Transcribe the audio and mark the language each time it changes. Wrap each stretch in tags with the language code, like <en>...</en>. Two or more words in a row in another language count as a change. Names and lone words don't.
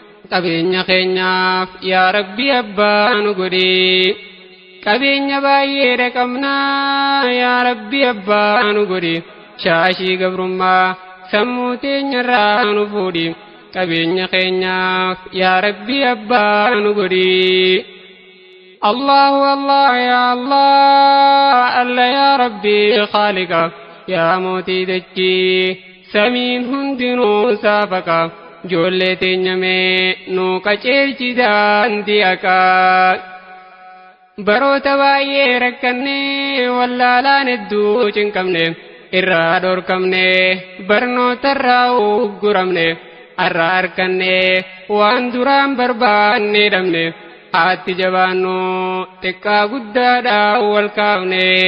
<om>Qabeenya keenyaaf,</om> <ar>يا رب,</ar> <om>abbaa nu godhi. Qabeenya baay'ee dhaqabnaa,</om> <ar>يا رب,</ar> <om>abbaa nu godhi. Shaashii gabrummaa sammuu teenyarraa nu fuudhi. Qabeenya keenyaaf,</om> <ar>يا رب,</ar> <om>abbaa nu godhi.</om> <ar>الله الله يا الله الله يا رب خالق,</ar> <om>ya Mootii dachii, samiin hundinuu saafaqa, ijoollee teenya mee nuu qajeelchi daandii haqaa. Baroota baay'ee rakkannee, wallaalaan hedduu cinqabne, irraa dhorkamne, barnootarraa ugguramne, arraa harkanne, waan duraan barbaanne dhabne, haatti jabaannu, xiqqaa guddaadhaa wal kaafne.</om>